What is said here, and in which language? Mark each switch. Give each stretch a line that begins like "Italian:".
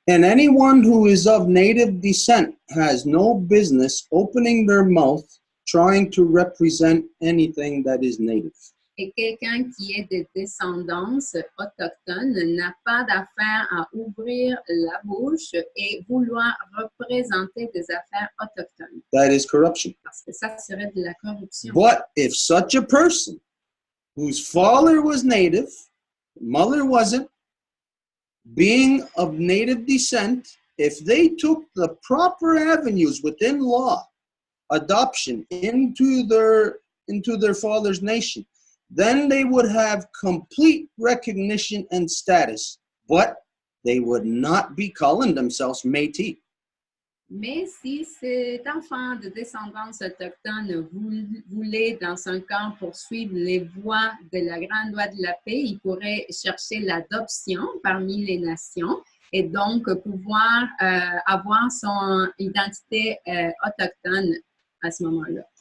English: And anyone who is of native descent has no business opening their mouth trying to represent anything that is native.
French: Et quelqu'un qui est de descendance autochtone n'a pas d'affaire à ouvrir la bouche et vouloir représenter des affaires autochtones.
English: That is corruption.
French: Parce que ça serait de la corruption.
English: But if such a person whose father was native, mother wasn't, being of native descent, if they took the proper avenues within law, adoption into their father's nation, then they would have complete recognition and status, but they would not be calling themselves Métis.
French: Mais si cet enfant de descendance autochtone voulait, dans un cas, poursuivre les voies de la grande loi de la paix, il pourrait chercher l'adoption parmi les nations et donc pouvoir avoir son identité autochtone à ce moment-là.